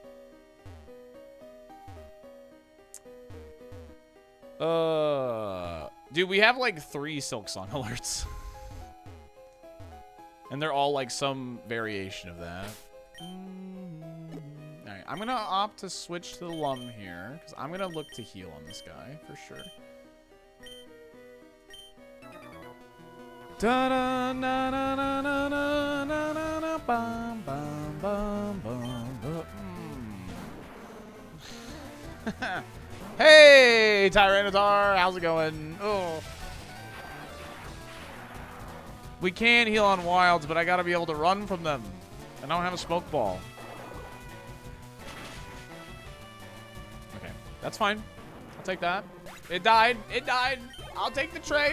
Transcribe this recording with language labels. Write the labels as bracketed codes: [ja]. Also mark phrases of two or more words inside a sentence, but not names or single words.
[en] Dude, we have like 3 Silk Song alerts. And they're all like some variation of that. Alright, I'm gonna opt to switch to the Lum here, because I'm gonna look to heal on this guy, for sure. Da-da, na, na, na, na, na, na, na, na, bum, bum, bum, bum, bum. Hey! Hey, Tyranitar, how's it going? Oh. We can heal on wilds, but I gotta be able to run from them. I don't have a smoke ball. Okay, that's fine. I'll take that. It died. It died. I'll take the trade.